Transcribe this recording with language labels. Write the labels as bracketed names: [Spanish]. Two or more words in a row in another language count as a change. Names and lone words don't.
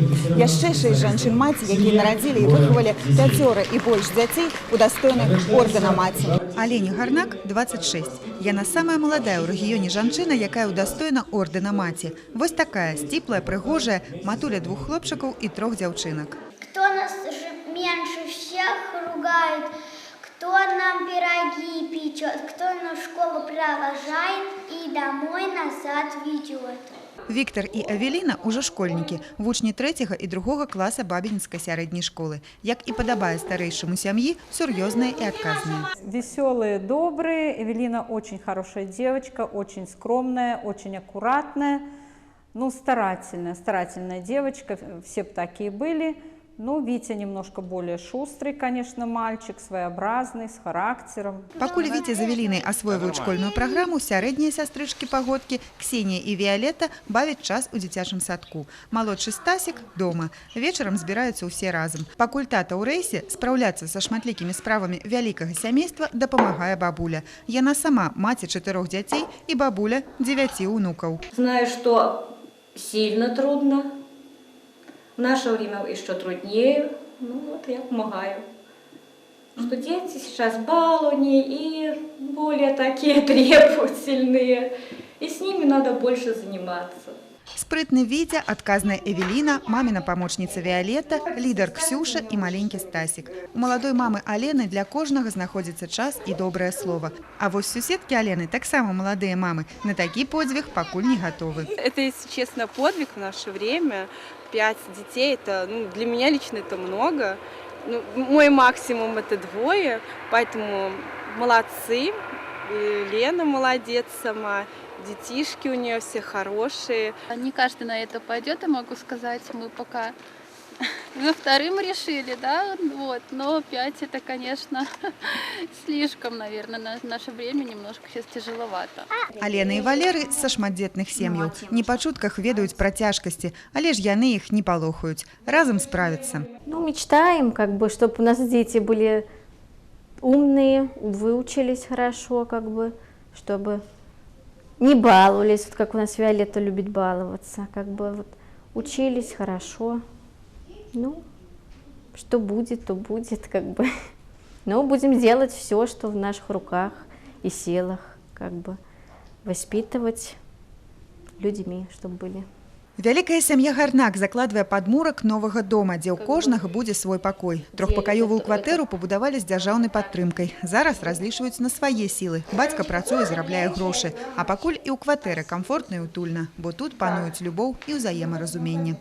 [Belarusian] Яшчэ 6 жанчын-маці, якія нарадзілі і выхавалі 5 і больш дзяцей, удастойны ордэна маці. Алені Гарнак 26. Яна самая маладая ў рэгіёне жанчына, якая удастойна ордэна маці. Вось такая сціплая, прыгожая матуля 2 хлопчыкаў і 3 дзяўчынак. [Russian] Кто нас меньше всех ругает, кто нам пироги печет, кто нас в школу провожает и домой назад ведет. [Belarusian] Віктор і Авеліна ўжо школьнікі, вучні 3 і 2 класа Бабінскай сярэдняй школы. Як і падабае старэйшаму сям'і, сур'ёзныя і адказныя. [Russian] Веселые, добрые. Эвелина очень хорошая девочка, очень скромная, очень аккуратная. Ну, старательная девочка, все бы такие были. Ну, Витя немножко более шустрый, конечно, мальчик, своеобразный, с характером. [Belarusian] Пакуль Витя з Авелінай асвойваюць школьную праграму, сярэднія сястрычкі-пагодкі Ксенія і Віолетта бавяць час у дзіцячым садку. Малодшы Стасік дома. Вечарам збіраюцца ўсе разам. Пакуль тата ў рэйсе, спраўляцца са шматлікімі справамі вялікага сямейства дапамагае бабуля. Яна сама маці 4 дзяцей і бабуля 9 унукаў. [Russian] Знаю, что сильно трудно. В наше время еще труднее. Ну вот я помогаю. Что дети сейчас баловни и более такие требовательные. И с ними надо больше заниматься. [Belarusian] Спрытны Витя, адказная Эвеліна, [Russian] мамина помощница [Belarusian] Віолетта, лідар Ксюша і маленькі Стасік. У маладой мамы Алены для кожнага знаходзіцца час і добрае слово. А вось суседкі Алены, таксама маладыя мамы, на такі подзвіг пакуль не готовы. [Russian] Это, если честно, подвиг в наше время. 5 детей, это, для меня лично это много. Мой максимум это 2, поэтому молодцы. Лена молодец сама, детишки у нее все хорошие. Не каждый на это пойдет, я могу сказать, мы пока вторым решили, да, вот, но 5 это, конечно, слишком, наверное, на наше время немножко сейчас тяжеловато. [Belarusian] Алена и Валеры са шматдзетных сем'яў не па чутках ведаюць пра цяжкасці, але ж яны іх не палохаюць, разам справяцца. Ну, [Russian] мечтаем, чтобы у нас дети были умные, выучились хорошо, чтобы не баловались, вот как у нас Виолетта любит баловаться, как бы вот учились хорошо. Ну, что будет, то будет, как бы. Но будем делать все, что в наших руках и силах, как бы воспитывать людьми, чтобы были. [Belarusian] Вялікая сям'я Гарнак закладвае падмурак новага дома, дзе ў кожнага будзе свой пакой. Трохпакаёвую кватэру пабудавалі з дзяржаўнай падтрымкай. Зараз разлічваюць на свае сілы. Бацька працуе, зарабляе грошы. А пакуль і ў кватэры камфортна і утульна, бо тут пануюць любоў і ўзаемаразуменне.